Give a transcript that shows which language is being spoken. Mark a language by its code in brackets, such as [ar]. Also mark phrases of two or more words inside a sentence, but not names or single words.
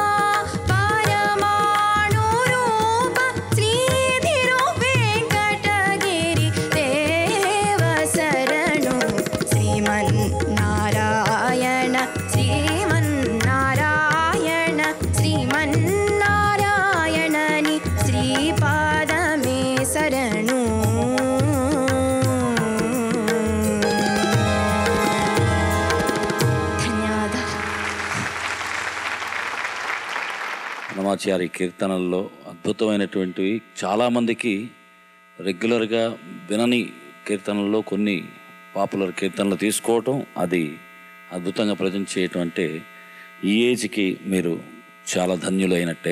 [te] పరమాణురూప శ్రీధిరో వేంకటగిరి దేవ శరణు శ్రీమన్నారాయణ శ్రీమన్నారాయణ శ్రీమన్నారాయణని శ్రీపాదమే శరణు ధన్యవాదాలు. అన్నమాచారి కీర్తనల్లో అద్భుతమైనటువంటివి చాలామందికి రెగ్యులర్గా వినని కీర్తనల్లో కొన్ని పాపులర్ కీర్తనలు తీసుకోవటం, అది అద్భుతంగా ప్రజెంట్ చేయటం అంటే ఈ ఏజ్కి మీరు చాలా ధన్యులైనట్టే.